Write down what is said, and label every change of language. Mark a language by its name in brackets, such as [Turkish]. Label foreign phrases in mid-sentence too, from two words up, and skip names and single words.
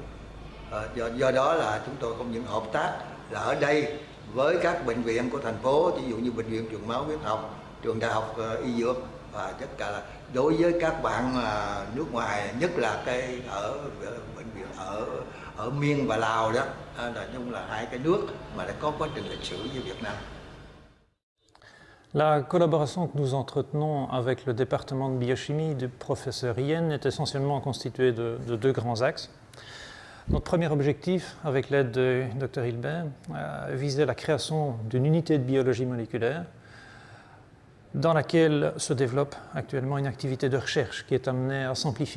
[Vietnamese] Do đó là chúng tôi không những hợp tác là ở đây với các bệnh viện của thành phố, ví dụ như bệnh viện Truyền máu huyết học, trường đại học y dược, và tất cả là đối với các bạn nước ngoài, nhất là cái ở bệnh viện ở Miên và Lào đó, là chung là hai cái nước mà đã có quá trình lịch sử với Việt Nam. [French] La collaboration que nous entretenons avec le département de biochimie du professeur Yen est essentiellement constituée de 2 grands axes. Notre premier objectif, avec l'aide de Dr Hilbert, visait la création d'une unité de biologie moléculaire dans laquelle se développe actuellement une activité de recherche qui est amenée à s'amplifier.